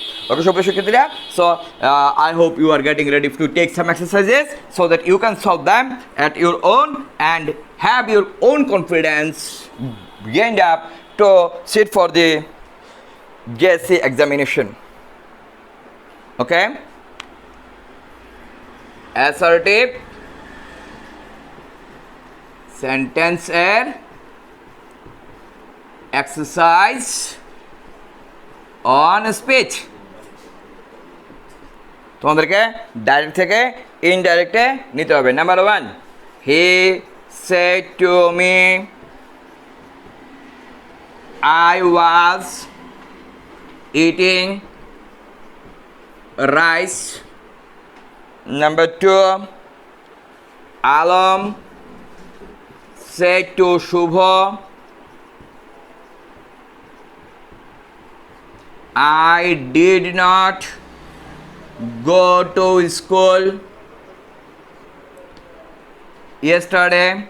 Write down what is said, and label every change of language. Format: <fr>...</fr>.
<en>Okay সুপ্রিয় শিক্ষার্থীরা, so I hope you are getting ready to take some exercises so that you can solve them at your own and have your own confidence gained up to sit for the JSC examination. Okay, assertive sentence এর exercise on speech।</en> <bn>তোমাদেরকে direct থেকে ইনডাইরেক্টে নিতে হবে।</bn> <en>Number 1, he said to me I was eating rice. Number 2, Alam said to Shubha, I did not go to school yesterday.</en>